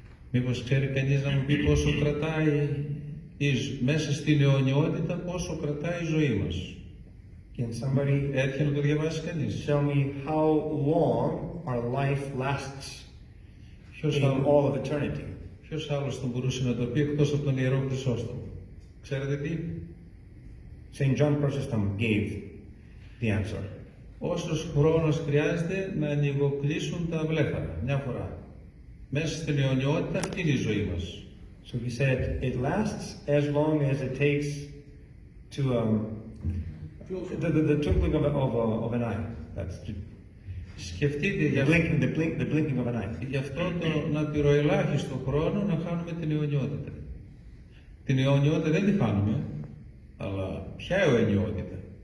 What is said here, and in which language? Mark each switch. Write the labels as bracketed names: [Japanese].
[Greek] Μήπως ξέρει κανείς να μου πει πόσο κρατάει μέσα στην αιωνιότητα, πόσο κρατάει η ζωή μας. [English] Can somebody [Greek] Έτυχε να το διαβάσει κανείς? [English] tell me how long our life lasts in all of eternity? [Greek] Ποιος άλλος θα μπορούσε να το πει εκτός από τον Ιερό Χρυσόστομο? Ξέρετε τι? [English] St. John Chrysostom gave the answer. [Greek] Όσος χρόνος χρειάζεται να ανοιγοκλείσουν τα βλέφαρα, μια φορά. Μέσα στην αιωνιότητα αυτή είναι η ζωή μας. [English] So he said, it lasts as long as it takes to the twinkling of an eye. That's [Greek] Σκεφτείτε [English] the blinking of an eye. [Greek] γι' αυτό τον απειροελάχιστο χρόνο να χάνουμε την αιωνιότητα. Την αιωνιότητα δεν τη χάνουμε, αλλά ποια αιωνιότητα?